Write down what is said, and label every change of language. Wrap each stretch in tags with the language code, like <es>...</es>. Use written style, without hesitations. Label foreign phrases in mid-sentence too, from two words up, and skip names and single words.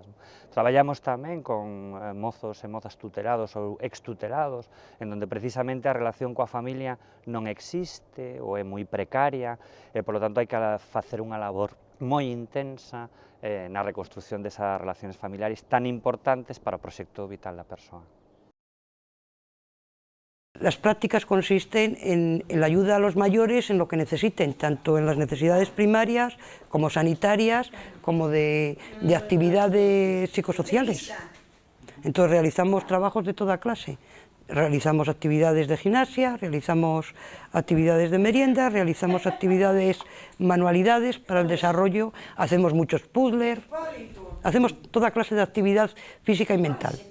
<gl>Traballamos tamén con mozos e mozas tutelados ou extutelados, en donde precisamente a relación coa familia non existe ou é moi precaria, e,</gl> <es>por lo tanto,</es> <gl>hai que facer unha labor moi intensa na reconstrucción desas relaciones familiares tan importantes para o proxecto vital da persoa.</gl> <es>Las prácticas consisten en la ayuda a los mayores en lo que necesiten, tanto en las necesidades primarias como sanitarias, como de actividades psicosociales. Entonces realizamos trabajos de toda clase. Realizamos actividades de gimnasia, realizamos actividades de merienda, realizamos actividades, manualidades para el desarrollo, hacemos muchos puzzles, hacemos toda clase de actividad física y mental.</es>